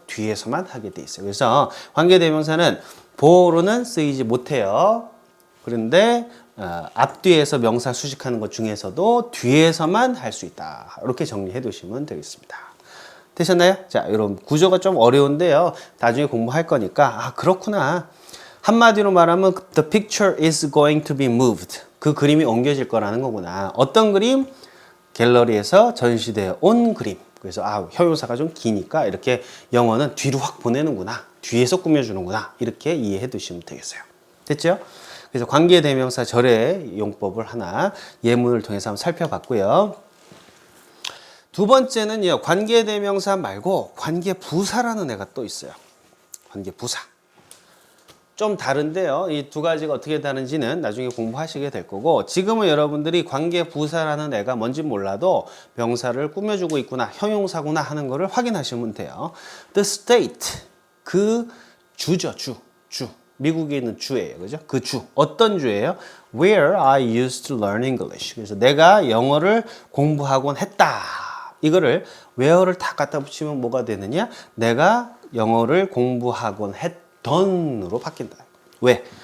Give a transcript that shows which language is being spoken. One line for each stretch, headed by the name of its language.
Korean: 뒤에서만 하게 돼 있어요. 그래서 관계대명사는 보어로는 쓰이지 못해요. 그런데 앞뒤에서 명사 수식하는 것 중에서도 뒤에서만 할 수 있다. 이렇게 정리해 두시면 되겠습니다. 되셨나요? 자, 이런 구조가 좀 어려운데요. 나중에 공부할 거니까 그렇구나. 한마디로 말하면
English: the picture is going to be moved.
Korean: 그 그림이 옮겨질 거라는 거구나. 어떤 그림? 갤러리에서 전시되어 온 그림. 그래서 형용사가 좀 기니까 이렇게 영어는 뒤로 확 보내는구나. 뒤에서 꾸며주는구나. 이렇게 이해해 두시면 되겠어요. 됐죠? 그래서 관계대명사 절의 용법을 하나 예문을 통해서 한번 살펴봤고요. 두 번째는요. 관계대명사 말고 관계부사라는 애가 또 있어요. 관계부사. 좀 다른데요. 이 두 가지가 어떻게 다른지는 나중에 공부하시게 될 거고, 지금은 여러분들이 관계부사라는 애가 뭔지 몰라도 명사를 꾸며주고 있구나, 형용사구나 하는 거를 확인하시면 돼요.
English: The state,
Korean: 그 주죠. 주. 미국에 있는 주예요. 그죠? 그 주. 어떤 주예요?
English: Where I used to learn English.
Korean: 그래서 내가 영어를 공부하곤 했다. 이거를 where를 다 갖다 붙이면 뭐가 되느냐? 내가 영어를 공부하곤 했던으로 바뀐다. 왜?